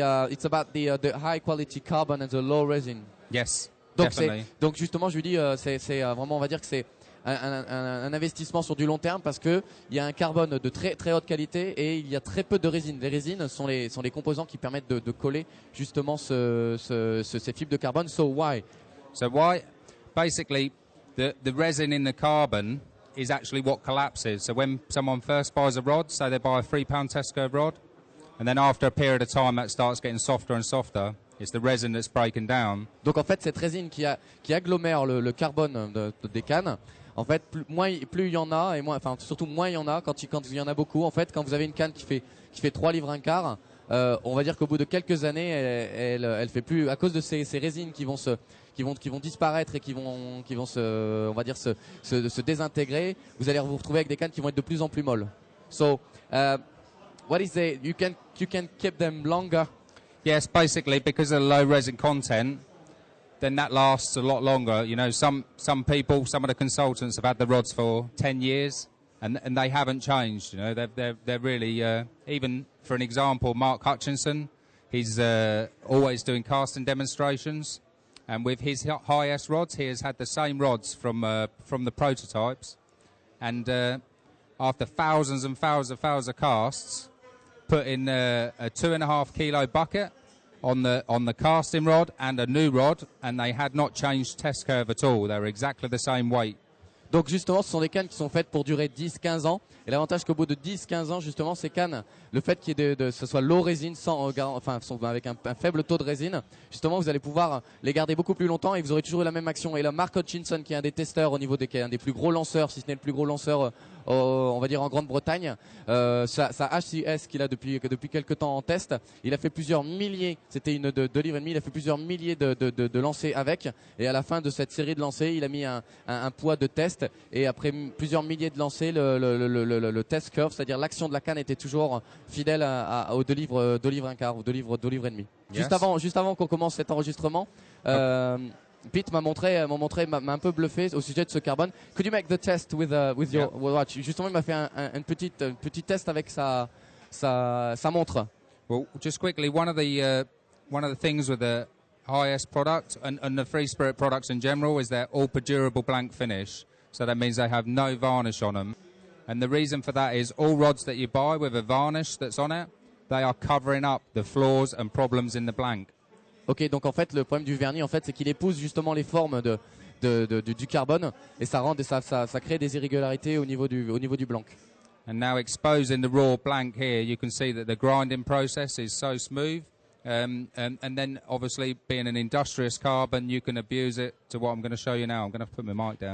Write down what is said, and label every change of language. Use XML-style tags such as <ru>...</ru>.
<en>It's about the high quality carbon and the low resin. Yes.</en> <fr>Donc justement, je lui dis, c'est vraiment, on va dire que c'est un investissement sur du long terme parce que il y a un carbone de très très haute qualité et il y a très peu de résine. Les résines sont les composants qui permettent de coller justement ces fibres de carbone.</fr> <en>So why? Basically, the resin in the carbon is actually what collapses. So when someone first buys a rod, say they buy a £3 Tesco rod, and then after a period of time that starts getting softer and softer, it's the resin that's breaking down.</en> <fr>Donc en fait, cette résine qui agglomère le carbone des cannes, en fait, plus il y en a, et surtout moins il y en a quand il y en a beaucoup. En fait, quand vous avez une canne qui fait 3 livres un quart, on va dire qu'au bout de quelques années, elle fait plus, à cause de ces résines qui vont disparaître et qui vont on va dire se désintégrer. Vous allez vous retrouver avec des cannes qui vont être de plus en plus molles.</fr> <en>So, what is you can keep them longer? Yes, basically because of the low resin content, then that lasts a lot longer. You know, some people, some of the consultants have had the rods for 10 years and they haven't changed. You know, they're really even for an example, Mark Hutchinson, he's always doing casting demonstrations. And with his HIS rods, he has had the same rods from the prototypes. And after thousands and thousands of casts, put in a 2.5 kilo bucket on the casting rod and a new rod, and they had not changed test curve at all. They were exactly the same weight.</en> <fr>Donc justement, ce sont des cannes qui sont faites pour durer 10-15 ans. Et l'avantage qu'au bout de 10-15 ans, justement, ces cannes, le fait qu'il y ait ce soit low résine, avec un faible taux de résine, justement, vous allez pouvoir les garder beaucoup plus longtemps et vous aurez toujours eu la même action. Et là, Mark Hutchinson, qui est un des testeurs au niveau qui est un des plus gros lanceurs, si ce n'est le plus gros lanceur, on va dire en Grande-Bretagne, sa HCS qu'il a depuis quelques temps en test, il a fait plusieurs milliers, c'était une de livres et demi, il a fait plusieurs milliers de lancers avec. Et à la fin de cette série de lancers, il a mis un poids de test. Et après plusieurs milliers de lancers, le test curve, c'est-à-dire l'action de la canne, était toujours fidèle aux 2 livres un quart ou 2 livres et demi.</fr> <en>Yes.</en> <fr>Juste avant qu'on commence cet enregistrement, Pete m'a un peu bluffé au sujet de ce carbone.</fr> <en>Could you make the test with your watch?</en> <fr>Justement, il m'a fait un petit test avec sa montre.</fr> <en>Well, just quickly, one of the things with the HIS product and the Free Spirit products in general is they're all durable blank finish. So that means they have no varnish on them. And the reason for that is all rods that you buy with a varnish that's on it, they are covering up the flaws and problems in the blank.</en> <fr>Ok, donc en fait, le problème du vernis, en fait, c'est qu'il épouse justement les formes du carbone et ça crée des irrégularités au niveau du blanc.</fr> <en>And now exposing the raw blank here, you can see that the grinding process is so smooth. And then obviously being an industrious carbon, you can abuse it to what I'm going to show you now. I'm going to put my mic down.</en>